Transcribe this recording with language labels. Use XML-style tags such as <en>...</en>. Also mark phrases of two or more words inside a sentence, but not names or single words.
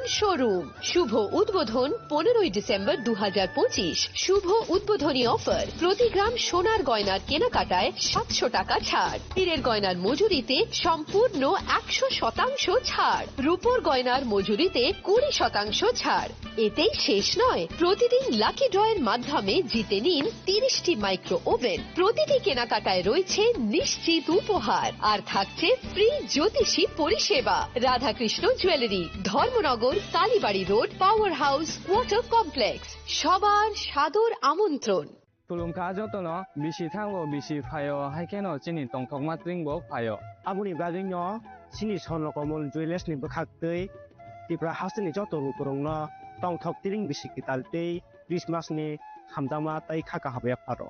<bn>শোরুম শুভ উদ্বোধন 15 ডিসেম্বর 2025 শুভ উদ্বোধনী অফার প্রতি গ্রাম সোনার গয়নার কেনাকাটায় 700 টাকা ছাড় হীরের গয়নার মজুরিতে সম্পূর্ণ 100% ছাড় রূপোর গয়নার মজুরিতে 20% ছাড় এতেই শেষ নয়, প্রতিদিন</bn> <en>lucky draw</en> <bn>মাধ্যমে জিতে নিন 30টি</bn> <en>micro oven.</en> <bn>প্রতিটি কেনাকাটায় রয়েছে নিশ্চিত উপহার আর থাকছে ফ্রি জ্যোতিষী পরিষেবা। রাধাকৃষ্ণ জুয়েলারি, ধর্মনগর, কালীবাড়ি রোড, পাওয়ার হাউস, ওয়াটার কমপ্লেক্স। সবার সাদর আমন্ত্রণ।</bn> <trp>खुलुमखा जतन बिसि थांगो बिसि फायो हाइकेनो चिनि तंथक मात्रिंगबो फायो आबुनि बाजैनो चिनि सनकमल जुवेलार्सनि बोखाक्तै त्रिपुरा हाउसनि जत रुकुरंनो तंथक तिरिं बिसिकि तालतै क्रिसमासनि हामदामा ताइ खाका हाबाया फारो</trp>